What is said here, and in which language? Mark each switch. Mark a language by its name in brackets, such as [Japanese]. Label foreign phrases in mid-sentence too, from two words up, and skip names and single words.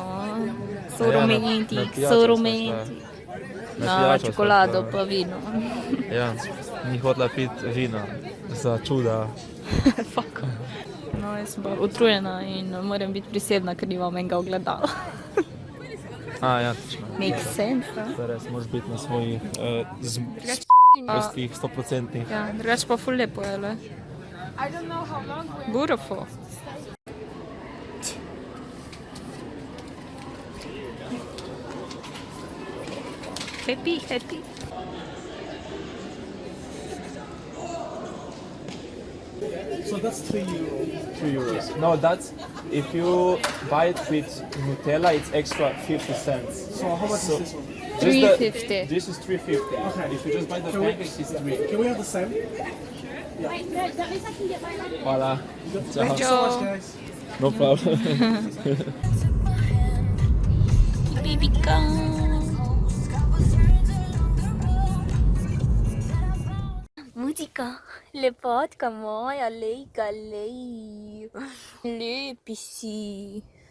[Slovenian] So romantik. Na čokolado pa vino. Ja, ni hotela piti vina za čuda. Fuck. No, jaz sem pa utrujena in moram biti prisebna, ker nimam enega ogledala. Ja, točno. [English] Make sense, a? [Slovenian] To je res, moraš biti na svojih vrstih 100%. Ja, drugače pa ful lepo je, le. [English] Beautiful. Happy. So that's 3 euros. No, that's, if you buy it with Nutella, it's extra 50 cents. So how much is this one? 3.50. This is 3.50. Okay. If you just buy the package, it's 3. Can we have the same? Wait, no, that means I can get mine later. Voilà. Thank you so much, guys. No problem. [Slovenian] Bibika. Muzika, lepotka moja, lejka, lej. Lepi si.